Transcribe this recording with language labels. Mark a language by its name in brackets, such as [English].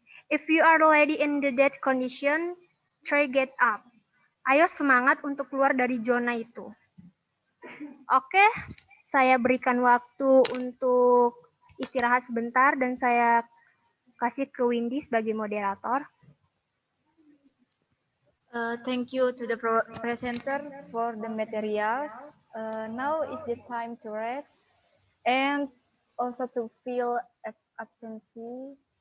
[English] If you are already in the dead condition, try get up. [Indonesian] Ayo semangat untuk keluar dari zona itu. Oke, saya berikan waktu untuk istirahat sebentar dan saya kasih ke Windy sebagai moderator. [English] Thank you to the presenter for the materials. Now is the time to rest and also to feel absensi.